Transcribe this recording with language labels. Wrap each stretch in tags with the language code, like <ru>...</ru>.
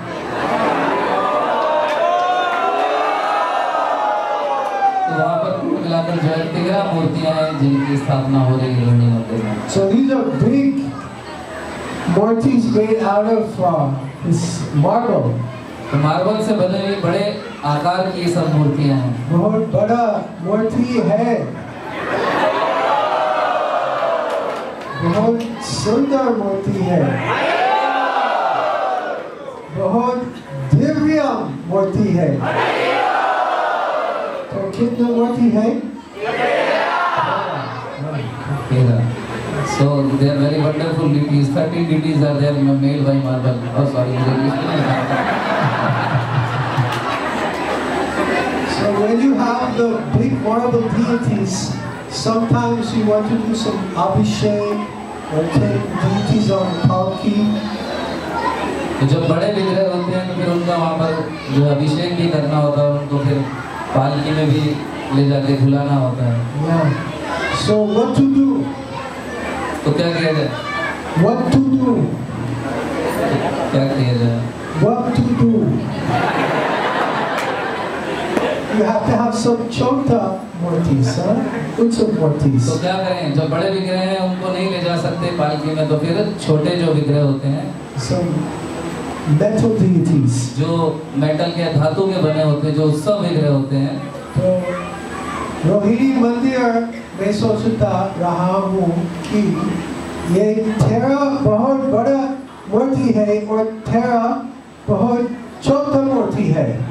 <hi>वहाँ पर मिलाकर जो है 13 मूर्तियाँ हैं जिनकी स्थापना हो रही है रोहिणी मंदिर में।</hi> <en>So these are big Mortis made out of this marble.</en> <hi>तो मार्बल से बने हुए बड़े आकार की ये सब मूर्तियां हैं। बहुत बड़ा मूर्ति है, बहुत सुंदर मूर्ति है, बहुत दिव्य मूर्ति है। तो कितना मूर्ति है?</hi> <en>So they are very wonderful deities. 13 deities are there made by marble. Oh sorry, so when you have the big marble deities, sometimes you want to do some abhishek or take deities on palki.</en> <hi>तो जब बड़े विग्रह होते हैं तो फिर उनका वहाँ पर जो अभिषेक भी करना होता है, उनको फिर पालकी में भी ले जाके झुलाना होता है।</hi> <en>Yeah. So what to do?</en> <hi>तो क्या किया जाए?</hi> <en>What to do?</en> <hi>क्या किया जाए?</hi> <en>What to do? You have to have some chota murtis, huh? Utsav murtis.</en> <hi>तो क्या करें? जो बड़े विग्रह हैं उनको नहीं ले जा सकते पालकी में, तो फिर छोटे जो विग्रह होते हैं,</hi> <en>some metal deities,</en> <hi>जो मेटल के धातु के बने होते हैं, जो उत्सव विग्रह होते हैं। तो रोहिणी मंदिर मैं सोचता रहा हूँ कि ये तेरा बहुत बड़ा मूर्ति है और तेरा बहुत छोटा मूर्ति है।</hi>